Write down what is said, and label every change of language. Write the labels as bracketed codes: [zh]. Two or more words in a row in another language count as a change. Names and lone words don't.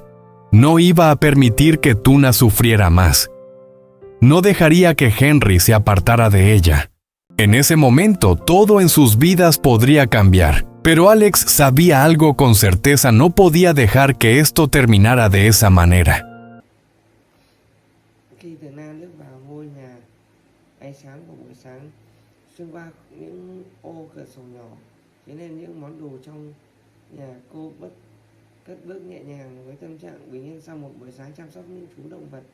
[es] No iba a permitir que Tuna sufriera más. No dejaría que Henry se apartara de ella. En ese momento, todo en sus vidas podría cambiar, pero Alex sabía algo con certeza: no podía dejar que esto terminara de esa manera. [vi] Khi Từ Na lướt vào ngôi nhà, ánh sáng của buổi sáng xuyên qua những ô cửa sổ nhỏ chiếu lên những món đồ trong nhà. Cô cất bước nhẹ nhàng với tâm trạng bình yên sau một buổi sáng chăm sóc những chú động vật.